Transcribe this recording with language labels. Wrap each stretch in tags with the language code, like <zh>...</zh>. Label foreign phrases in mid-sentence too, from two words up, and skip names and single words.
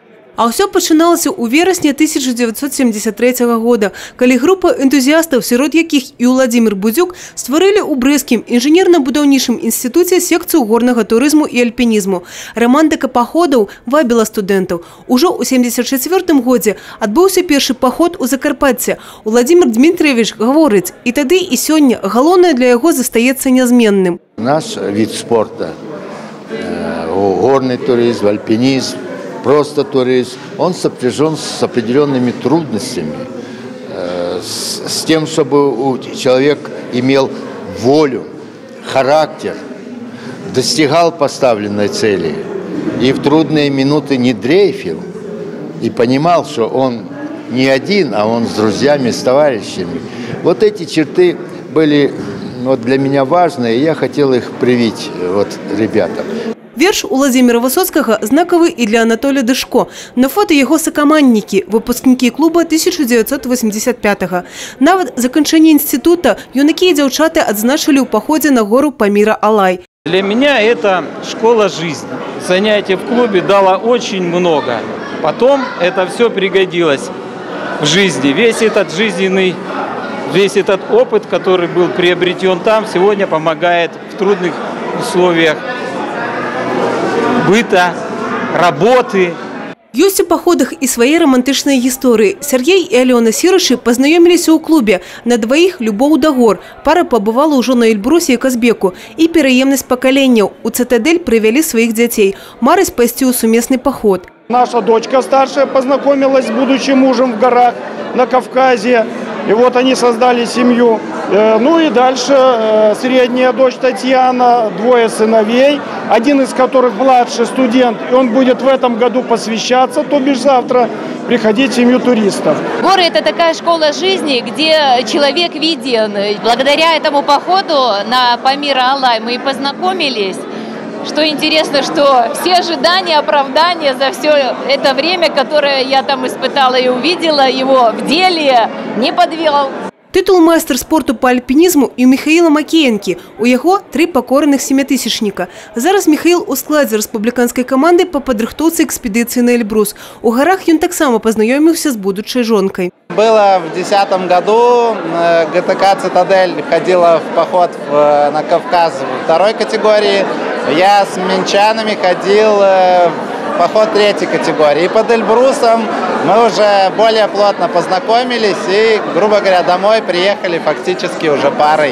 <be>А ўсё пачыналася ў верасні 1973 года, калі група энтузіястаў, сярод якіх і Уладзімір Будзюк, стварылі ў Брэсцкім інжынерна-будаўнічым інстытуце секцыю горнага турызму і альпінізму. Рамантыка паходаў вабіла студэнтаў. Ужо ў 1974 годзе адбыўся першы паход у Закарпатце. Уладзімір Дмітрыевіч гаворыць, і тады, і сёння галоўнае для яго застаецца нязменным.</be> <ru>Наш від спорта, горный туризм, альпинизм, просто туризм, он сопряжен с определенными трудностями, с тем, чтобы человек имел волю, характер, достигал поставленной цели и в трудные минуты не дрейфил и понимал, что он не один, а он с друзьями, с товарищами. Вот эти черты были для меня важны, и я хотел их привить ребятам.</ru> <be>Верш Уладзіміра Высоцкага знакавы і для Анатолія Дышко. На фото яго сакаманнікі, выпускнікі клуба 1985-го. Нават заканчэнне інстытута юнакі і дзяўчаты адзначылі ў паходзе на гору Паміра Алай.</be> <ru>Для меня это школа жизни. Занятие в клубе дало очень много. Потом это все пригодилось в жизни. Весь этот опыт, который был приобретен там, сегодня помогает в трудных условиях быта, работы.</ru> <be>Ёсць у паходах і свае рамантычныя гісторыі. Сергей і Алёна Сірышы пазнаёміліся ў клубе. На дваіх любоў да гор. Пара пабывала ўжо на Эльбрусе і Казбеку. І пераемнасць пакаленняў. У Цитадель прывялі сваіх дзяцей. Марыць пайсці ў сумесны паход.</be> <ru>Наша дочка старшая познакомилась с будущим мужем в горах на Кавказе. И вот они создали семью. Ну и дальше средняя дочь Татьяна, двое сыновей, один из которых младший студент. И он будет в этом году посвящаться, то бишь завтра приходить в семью туристов. Горы – это такая школа жизни, где человек виден. Благодаря этому походу на Памира Алай мы и познакомились. Что интересно, что все ожидания, оправдания за все это время, которое я там испытала и увидела, его в деле не подвел.</ru> <be>Тытул майстар спорту по альпінізму і ў Міхаіла Макеенкі. У яго 3 пакораных семятысячніка. Зараз Міхаіл у складзе рэспубліканскай каманды па падрыхтоўцы экспедыцыі на Эльбрус. У гарах ён таксама пазнаёміўся з будучай жонкай.</be> <ru>Было в 2010 году, ГТК «Цитадель» ходила в поход на Кавказ второй категории. Я с минчанами ходил в поход 3-й категории. И под Эльбрусом мы уже более плотно познакомились и, грубо говоря, домой приехали фактически уже парой.</ru>